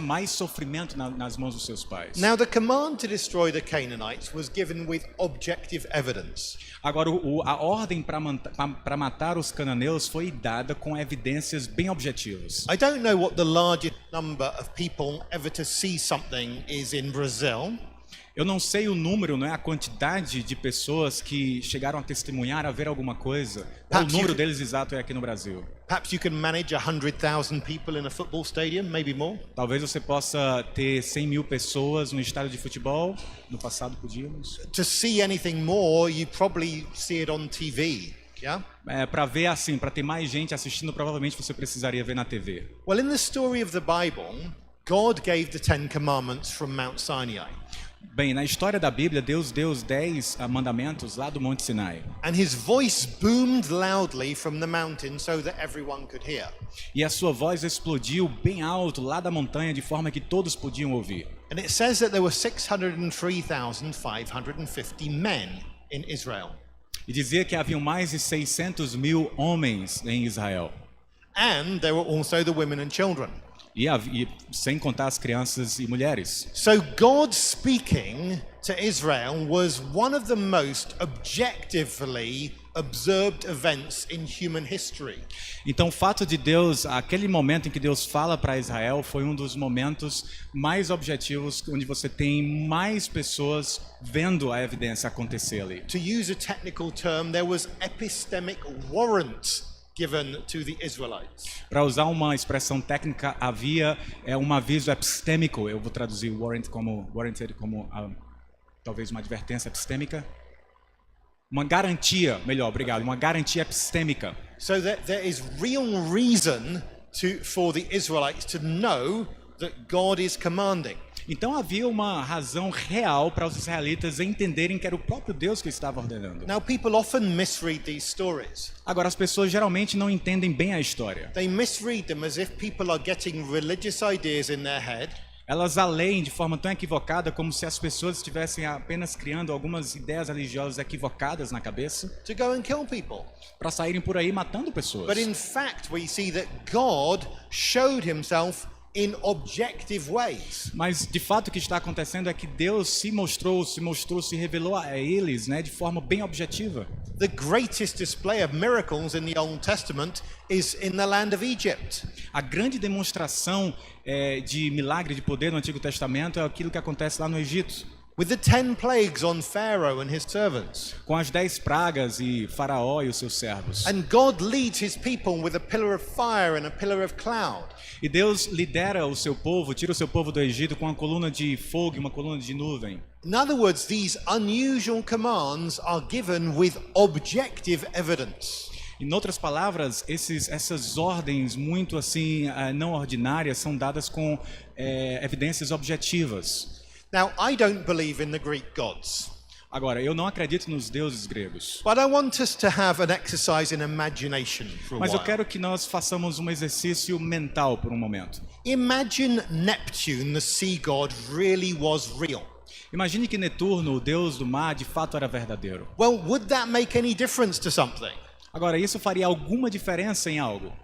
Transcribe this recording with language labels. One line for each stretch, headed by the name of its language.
Portuguese: Mais sofrimento nas mãos dos seus pais.
English: Now, the command to destroy the Canaanites was given with objective evidence.
Portuguese: Agora, a ordem para matar os cananeus foi dada com evidências bem objetivas.
English: I don't know what the largest number of people ever to see something is in Brazil.
Portuguese: Eu não sei o número, não é a quantidade de pessoas que chegaram a testemunhar, a ver alguma coisa. O número deles exato é aqui no Brasil.
English: Perhaps you can manage 100,000 people in a football stadium, maybe more.
Portuguese: Talvez você possa ter 100.000 pessoas no estádio de futebol. No passado podíamos.
English: To see anything more, you probably see it on TV. Yeah?
Portuguese: Para ver assim, para ter mais gente assistindo, provavelmente você precisaria ver na TV.
English: Well, in the story of the Bible, God gave the 10 commandments from Mount Sinai.
Portuguese: Bem, na história da Bíblia, Deus deu os 10 mandamentos lá do Monte Sinai.
English: And his voice boomed loudly from the mountain so that everyone could hear.
Portuguese: E a sua voz explodiu bem alto lá da montanha de forma que todos podiam ouvir.
English: And it says that there were 603,550 men in Israel.
Portuguese: E dizia que haviam mais de 600.000 homens em Israel.
English: And there were also the women and children.
Portuguese: E sem contar as crianças e mulheres.
English: So God speaking to Israel was one of the most objectively observed events in human history.
Portuguese: Então o fato de Deus, aquele momento em que Deus fala para Israel, foi um dos momentos mais objetivos, onde você tem mais pessoas vendo a evidência acontecer ali.
English: To use a technical term, there was epistemic warrant given to the Israelites.
Portuguese: Para usar uma expressão técnica, havia um aviso epistêmico. Eu vou traduzir warranted como talvez uma advertência epistêmica. Uma garantia, melhor, obrigado, uma garantia epistêmica.
English: So that there is real reason for the Israelites to know that God is commanding.
Portuguese: Então havia uma razão real para os israelitas entenderem que era o próprio Deus que estava ordenando.
English: Now people often misread these stories.
Portuguese: Agora as pessoas geralmente não entendem bem a história.
English: They misread them as if people are getting religious ideas in their head.
Portuguese: Elas a leem de forma tão equivocada como se as pessoas estivessem apenas criando algumas ideias religiosas equivocadas na cabeça.
English: To go and kill people.
Portuguese: Para saírem por aí matando pessoas.
English: But in fact we see that God showed himself in objective ways.
Portuguese: Mas de fato o que está acontecendo é que Deus se revelou a eles, né, de forma bem objetiva.
English: The greatest display of miracles in the Old Testament is in the land of Egypt.
Portuguese: A grande demonstração de milagre de poder no Antigo Testamento é aquilo que acontece lá no Egito.
English: With the 10 plagues on Pharaoh and his servants.
Portuguese: Com as 10 pragas e Faraó e os seus servos.
English: And God leads his people with a pillar of fire and a pillar of cloud.
Portuguese: E Deus lidera o seu povo, tira o seu povo do Egito com uma coluna de fogo e uma coluna de nuvem.
English: In other words, these unusual commands are given with objective evidence.
Portuguese: Em outras palavras, essas ordens muito assim não ordinárias são dadas com evidências objetivas.
English: Now, I don't believe in the Greek gods.
Portuguese: Agora, eu não acredito nos deuses gregos.
English: But I want us to have an exercise in imagination for a
Portuguese: Mas eu
English: while.
Portuguese: quero que nós façamos um exercício mental por um momento.
English: Imagine Neptune, the sea god, really was real.
Portuguese: Imagine que Netuno, o deus do mar, de fato era verdadeiro.
English: Well, would that make any difference to something?
Portuguese: Agora, isso faria alguma diferença em algo?